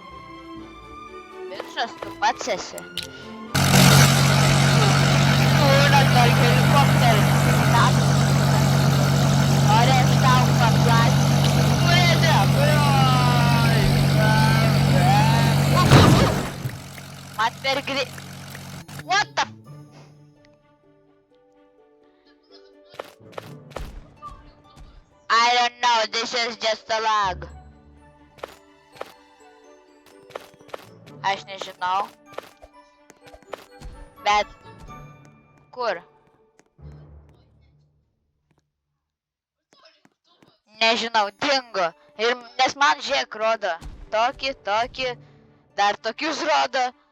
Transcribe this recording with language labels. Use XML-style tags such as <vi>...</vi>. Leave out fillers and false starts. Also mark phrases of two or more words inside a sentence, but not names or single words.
<lt>Bičas tu pats esi. Dar helikopterį. Nori aš tau paplati. Man per greit.</lt> <en>What the? I don't know, this is just a lag.</en> <lt>Aš nežinau. Bet kur? Nežinau, dingo. Ir nes man žiūrėk rodo. Tokį, dar tokius rodo.</lt>